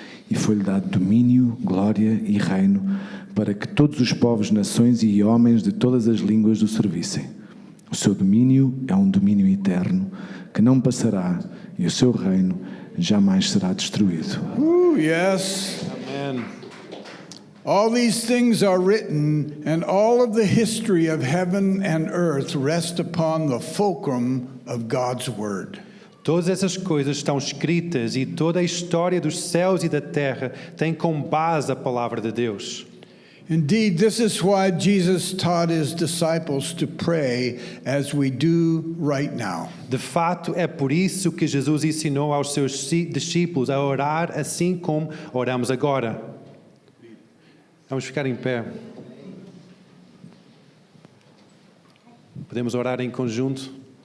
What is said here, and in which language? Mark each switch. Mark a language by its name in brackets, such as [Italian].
[Portuguese] E foi-lhe dado domínio, glória e reino, para que todos os povos, nações e homens de todas as línguas o servissem. O seu domínio é um domínio eterno, que não passará, e o seu reino jamais será destruído. [English] Yes. Amen. All these things are written, and all of the history of heaven and earth rest upon the fulcrum of God's word. [Portuguese] Todas essas coisas estão escritas e toda a história dos céus e da terra tem como base a palavra de Deus. [English] Indeed, this is why Jesus taught his disciples to pray as we do right now. [Portuguese] De fato, é por isso que Jesus ensinou aos seus discípulos a orar assim como oramos agora. Vamos ficar em pé. Podemos orar em conjunto?